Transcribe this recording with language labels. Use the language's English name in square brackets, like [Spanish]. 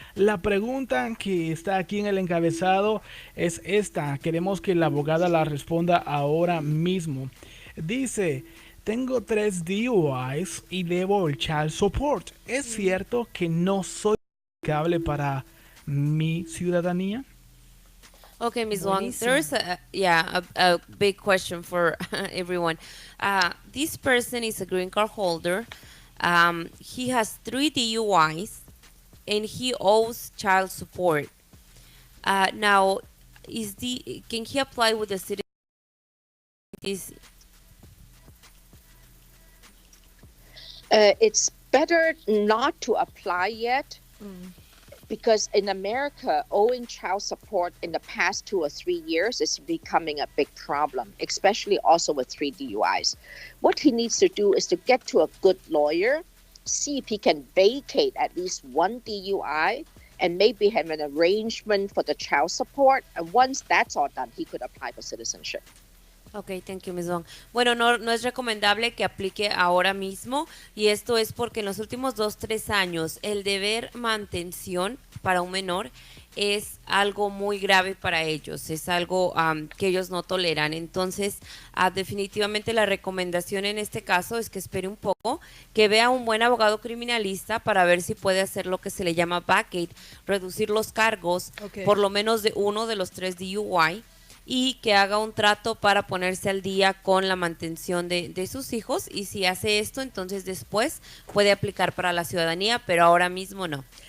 [Spanish] La pregunta que está aquí en el encabezado es esta, queremos que la abogada la responda ahora mismo. Dice, tengo 3 DUIs y debo el child support. ¿Es cierto que no soy aplicable para mi ciudadanía? [English] Okay, Ms. Wong, there's a big question for everyone. This person is a green card holder. He has 3 DUIs and he owes child support. Now, can he apply with the city? It's better not to apply yet. Because in America, owing child support in the past 2 or 3 years is becoming a big problem, especially also with 3 DUIs. What he needs to do is to get to a good lawyer, see if he can vacate at least 1 DUI, and maybe have an arrangement for the child support. And once that's all done, he could apply for citizenship. Ok, thank you, Ms. Wong. [Spanish] Bueno, no es recomendable que aplique ahora mismo, y esto es porque en los últimos 2-3 años el deber mantención para un menor es algo muy grave para ellos, es algo que ellos no toleran. Entonces, definitivamente la recomendación en este caso es que espere un poco, que vea un buen abogado criminalista para ver si puede hacer lo que se le llama vacate, reducir los cargos, por lo menos de uno de los 3 DUI, y que haga un trato para ponerse al día con la mantención de sus hijos, y si hace esto, entonces después puede aplicar para la ciudadanía, pero ahora mismo no.